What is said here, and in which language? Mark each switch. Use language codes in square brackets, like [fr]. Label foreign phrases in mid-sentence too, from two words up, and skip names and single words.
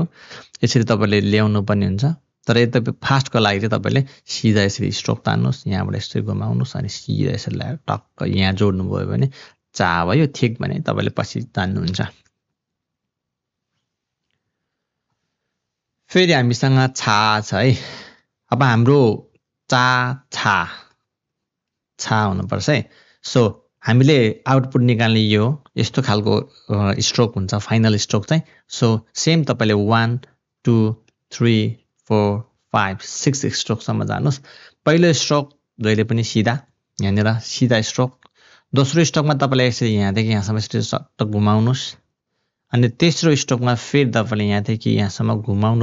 [ne] यसरी तपाईँले ल्याउनु पर्ने हुन्छ। तर यद्यपि फास्टको लागि चाहिँ तपाईँले सिधा यसरी स्ट्रोक तान्नुहोस्, यहाँबाट यसरी घुमाउनुहोस् अनि सिधा यसरी ल्याएर टक्क यहाँ जोड्नुभयो भने चा भयो। ठिक भने तपाईँले पछि तान्नुहुन्छ। फेरि हामीसँग छा छ है। अब हाम्रो चा छा छा हुनुपर्छ है। सो हामीले आउटपुट निकाल्ने यो यस्तो खालको स्ट्रोक हुन्छ [en] final stroke [ne] चाहिँ। [en] so same [ne] तपाईँले 1 2 3 4 5 6 स्ट्रोकसम्म जानुहोस्। पहिलो स्ट्रोक जहिले पनि सिधा यहाँनिर सिधा स्ट्रोक दोस्रो स्ट्रोकमा तपाईँले यसरी यहाँदेखि यहाँसम्म यसरी सट्ट घुमाउनुहोस् अनि तेस्रो स्ट्रोकमा फेरि तपाईँले यहाँदेखि यहाँसम्म घुमाउनु